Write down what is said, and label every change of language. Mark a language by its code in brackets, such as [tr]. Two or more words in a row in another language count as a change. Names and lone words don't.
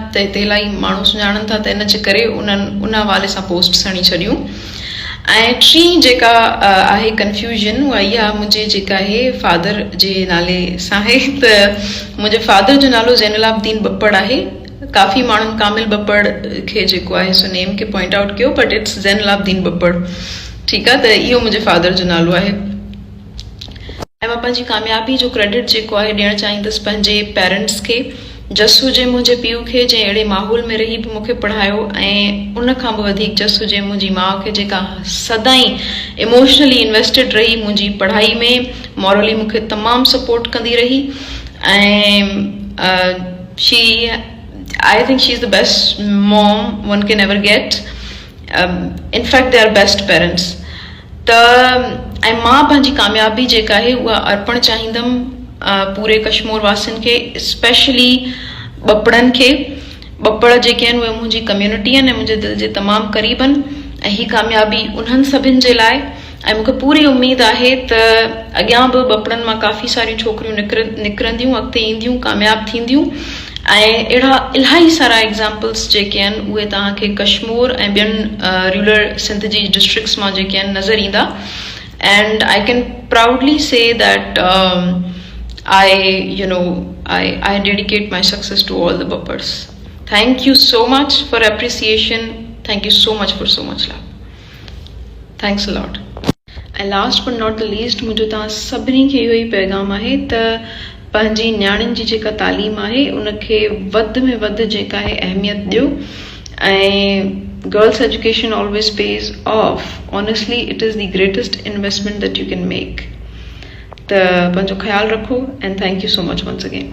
[sd] त हिते इलाही माण्हू सुञाणनि था, त इन जे करे उन हवाले सां पोस्ट हणी छॾियूं। ऐं टी जेका आहे कंफ्यूजन उहा इहा मुंहिंजे जेका आहे फादर जे नाले सां आहे। त मुंहिंजे फादर जो नालो ज़ैनुलाब्दीन बप्पड़ आहे। काफ़ी माण्हुनि कामिल बप्पड़ खे जेको आहे सो नेम खे [en] point out [sd] कयो, [en] but it's [sd] ज़ैनुलाब्दीन बप्पड़, ठीकु आहे। त इहो मुंहिंजे फादर जो नालो आहे। ऐं मां पंहिंजी कामयाबी जो क्रेडिट जेको आहे ॾियणु चाहींदसि पंहिंजे पेरेंट्स खे। जस हुजे मुंहिंजे पीउ खे, जंहिं अहिड़े माहौल में रही बि मूंखे पढ़ायो, ऐं उन खां बि वधीक जस हुजे मुंहिंजी माउ खे, जेका सदाईं [en] emotionally invested [sd] रही मुंहिंजी पढ़ाई में, मॉरली मूंखे तमामु सपोर्ट कंदी रही। [en] ऐं I think she is the best mom one can ever get. In fact, they are best parents. [sd] त ऐं मां पंहिंजी कामयाबी जेका आहे उहा अर्पणु चाहींदमि पूरे कश्मीर वासियुनि खे, स्पेशली बप्पड़नि खे। बप्पड़ जेके आहिनि उहे मुंहिंजी कम्यूनिटी आहिनि ऐं मुंहिंजे दिलि जे तमामु क़रीब आहिनि, ऐं हीअ कामयाबी उन्हनि सभिनि जे लाइ। ऐं मूंखे पूरी उमेदु आहे त अॻियां बि बप्पड़नि मां काफ़ी सारियूं छोकिरियूं निकिरंदियूं, अॻिते ईंदियूं, कामयाबु थींदियूं। ऐं अहिड़ा इलाही सारा एग्ज़ाम्पल्स जेके आहिनि उहे तव्हांखे कश्मीर ऐं ॿियनि रूरल सिंध जी डिस्ट्रिक्ट्स मां जेके आहिनि नज़र ईंदा। [en] and I can proudly say that I dedicate my success to all the Bappads. Thank you so much for appreciation. Thank you so much for so much love. Thanks a lot. And last but not the least, [sd] मुंहिंजो तव्हां सभिनी खे इहो ई पैगाम आहे त पंहिंजी न्याणियुनि जी जेका तालीम आहे उनखे वधि में वधि जेका आहे अहमियत ॾियो। [en] ऐं girls education always pays off. Honestly, it is the greatest investment that you can make. [sd] त पंहिंजो ख्यालु रखो, [en] and thank you so much once again.